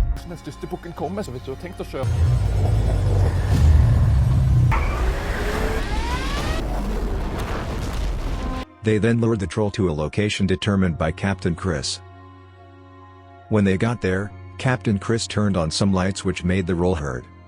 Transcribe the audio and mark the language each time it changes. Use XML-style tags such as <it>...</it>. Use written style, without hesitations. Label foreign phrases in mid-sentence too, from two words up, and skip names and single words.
<no>Den største bukken kommer, så hvis du har tenkt å kjøre.</no> <en>They then lured the troll to a location determined by Captain Chris. When they got there, Captain Chris turned on some lights which made the roll heard.</en>